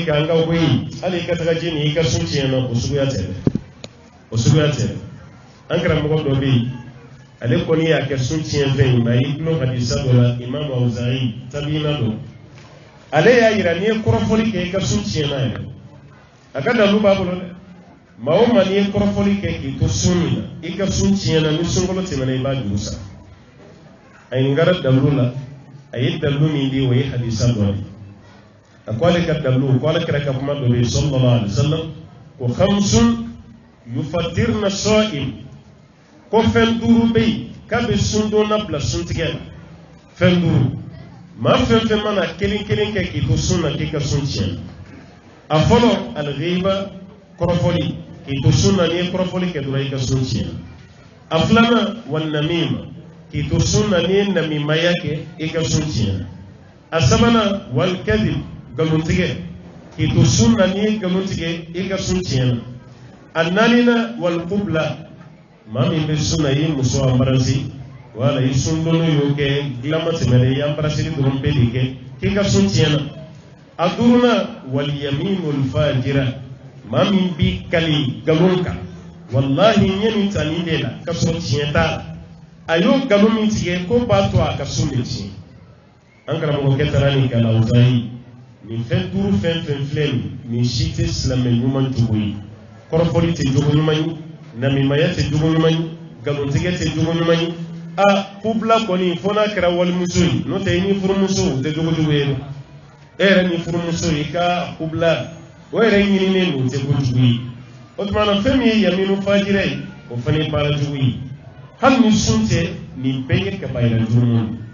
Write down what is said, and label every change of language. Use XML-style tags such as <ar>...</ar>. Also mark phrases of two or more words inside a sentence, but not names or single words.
<bm>kɛ an ka bɔ yen hali i ka taga ji ni i ka sun tiɲɛ na o suguya tɛ dɛ o suguya tɛ dɛ an karamɔgɔ dɔ bɛ yen ale kɔni y'a kɛ sun tiɲɛ fɛn ye mais a y'i gulon hadisa dɔ la imamu awuzari tabiina dɔ ale y'a yira n'i ye kɔrɔfɔli kɛ i ka sun tiɲɛ na yɛrɛ a ka dalu b'a bolo dɛ maa o maa n'i ye kɔrɔfɔli kɛ k'i to sun min na i ka sun tiɲɛ na ni sunkalo tɛmɛna i b'a juru sara a ye n gara dalu la a ye dalu min di o ye hadisa dɔ de a ko ale ka dalu ko ale kɛra ka kuma dɔ bɛ yen</bm> <ar>صلى الله عليه وسلم</ar> <bm>ko</bm> <ar>خمس يفطرن الصائم</ar> <bm>ko fɛn 5 bɛ yen k'a bɛ sundonna bila suntigɛ la fɛn 5 maa fɛn fɛn mana kelen kelen kɛ k'i to sun na k'i ka sun tiɲɛ a fɔlɔ al-ghiba kɔrɔfɔli k'i to sun na n'i ye kɔrɔfɔli kɛ dɔrɔn i ka sun tiɲɛ a filanan wal-namima k'i to sun na n'i ye namimaya kɛ i ka sun tiɲɛ a sabanan wal-kadhib galontigɛ k'i to sun na n'i ye galon tigɛ i ka sun tiɲɛ a naaninan wal-qubla maa min bɛ sun na i ye muso embarasser wala i sundono y'o kɛ dilanma tɛmɛna i ye embrasseli dɔrɔn bɛɛ de kɛ k'i ka sun tiɲɛna a 5nan</bm> <ar>واليمين الفاجرة</ar> <bm>maa min b'i kali galon kan wallahi n ye nin ta nin de la ka sɔrɔ tiɲɛ t'a la a y'o galon min tigɛ ko b'a to a ka sun bɛ tiɲɛ an karamɔgɔkɛ taara nin kɛ Lawuzayi nin fɛn 5 fɛn fɛn filɛ nin si tɛ silamɛ ɲuman jogo ye kɔrɔfɔli tɛ jogo ɲuman ye namimaya tɛ jogo ɲuman ye galontigɛ tɛ jogo ɲuman ye a kubla kɔni fo n'a kɛra walimuso ye n'o tɛ i ni furumuso o tɛ jogo jugu ye dɛ e yɛrɛ ni furumuso i ka kubla o yɛrɛ ɲininen don o tɛ kojugu ye o tuma na fɛn min ye</bm> <ar>يمين فاجرة</ar> <bm>ye o fana ye baara jugu ye hali ni sun tɛ nin bɛɛ ye kabayira juguman</bm>